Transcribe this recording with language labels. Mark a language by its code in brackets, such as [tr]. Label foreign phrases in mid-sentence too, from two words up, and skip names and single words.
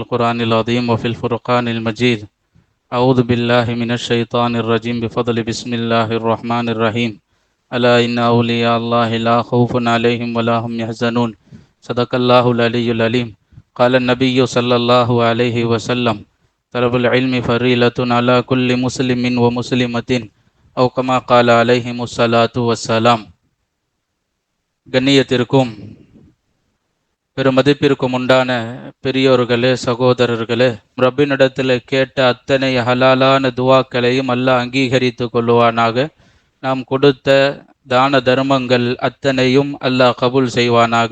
[ar] القرآن العظيم وفي الفرقان المجيد أعوذ بالله من الشيطان الرجيم بفضل بسم الله الرحمن الرحيم ألا إن أولياء الله لا خوف عليهم ولا هم يحزنون صدق الله العلي العليم قال النبي صلى الله عليه وسلم طلب العلم فريلة على كل مسلم ومسلمة أو كما قال عليهم الصلاة والسلام. [ta] கண்ணியத்திற்கும் பெருமதிப்பிற்கும் உண்டான பெரியோர்களே, சகோதரர்களே, ரப்பினிடத்தில் கேட்ட அத்தனை ஹலாலான துவாக்களையும் அல்லாஹ் அங்கீகரித்து கொள்ளுவானாக. நாம் கொடுத்த தான தர்மங்கள் அத்தனையும் அல்லாஹ் கபூல் செய்வானாக.